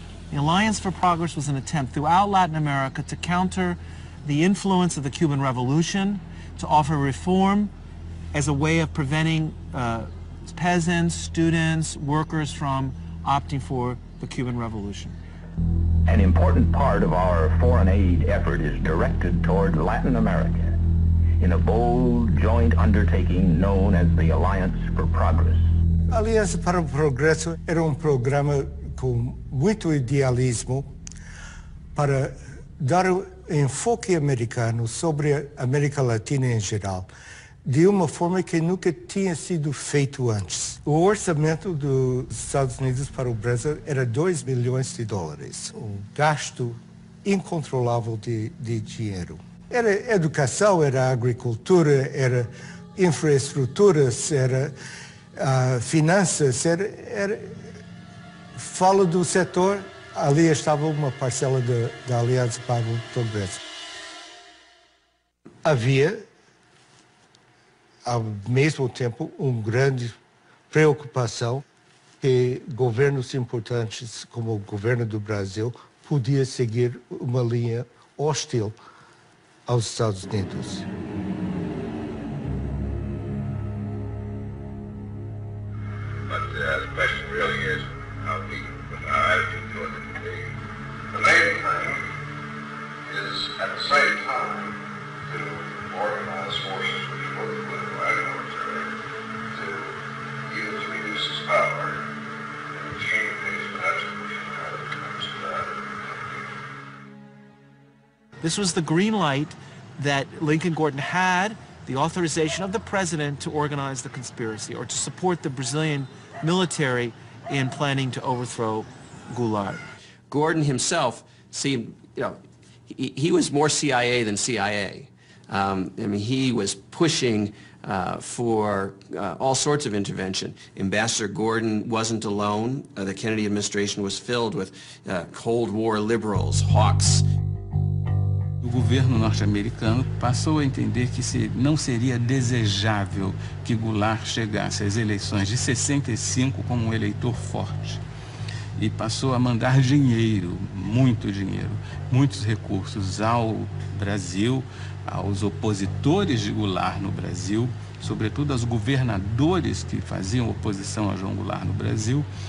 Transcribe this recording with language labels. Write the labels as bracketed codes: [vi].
[en] The Alliance for Progress was an attempt throughout Latin America to counter the influence of the Cuban Revolution, to offer reform as a way of preventing peasants, students, workers from opting for the Cuban Revolution. An important part of our foreign aid effort is directed toward Latin America in a bold joint undertaking known as the Alliance for Progress. [pt] A Aliança para o Progresso era programa com muito idealismo para dar enfoque americano sobre a América Latina em geral, de uma forma que nunca tinha sido feito antes. O orçamento dos Estados Unidos para o Brasil era $2 bilhões, um gasto incontrolável de dinheiro. Era educação, era agricultura, era infraestruturas, era finanças, fala do setor, ali estava uma parcela da Aliança para o Progresso. Havia, ao mesmo tempo, uma grande preocupação que governos importantes, como o governo do Brasil, podia seguir uma linha hostil aos Estados Unidos. [en] But the question really is how we, with our attitude toward it. The main thing is, at the same time, to organize forces which both political and military to use to reduce its power in extreme cases, but that's pushing how it comes to that. This was the green light that Lincoln Gordon had, the authorization of the president to organize the conspiracy or to support the Brazilian military in planning to overthrow Goulart. Gordon himself seemed, he was more CIA than CIA. I mean, he was pushing for all sorts of intervention. Ambassador Gordon wasn't alone. The Kennedy administration was filled with Cold War liberals, hawks. [pt] O governo norte-americano passou a entender que não seria desejável que Goulart chegasse às eleições de 65 como um eleitor forte. E passou a mandar dinheiro, muitos recursos ao Brasil, aos opositores de Goulart no Brasil, sobretudo aos governadores que faziam oposição a João Goulart no Brasil,